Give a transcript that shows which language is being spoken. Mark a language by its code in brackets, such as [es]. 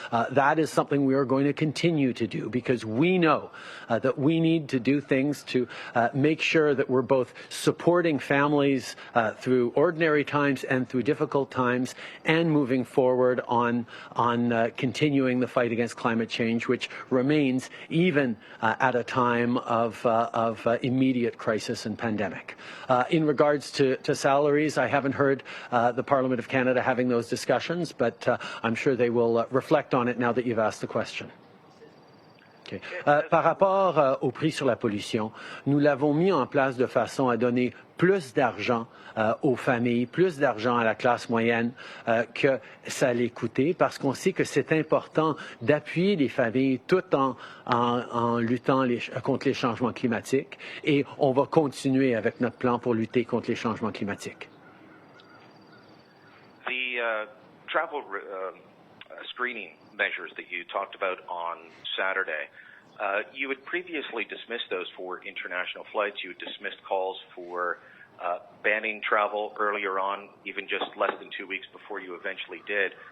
[en] That is something we are going to continue to do, because we know that we need to do things to make sure that we're both supporting families through ordinary times and through difficult times, and moving forward on continuing the fight against climate change, which remains even at a time of immediate crisis and pandemic. In regards to salaries, I haven't heard the Parliament of Canada having those discussions, but I'm sure they will reflect on it now that you've asked the question. Okay. [fr] Par rapport au prix sur la pollution, nous l'avons mis en place de façon à donner plus d'argent aux familles, plus d'argent à la classe moyenne que ça allait coûter, parce qu'on sait que c'est important d'appuyer les familles tout en luttant contre les changements climatiques, et on va continuer avec notre plan pour lutter contre les changements climatiques. [en] The travel screening measures that you talked about on Saturday, you had previously dismissed those for international flights. You had dismissed calls for banning travel earlier on, even just less than 2 weeks before you eventually did.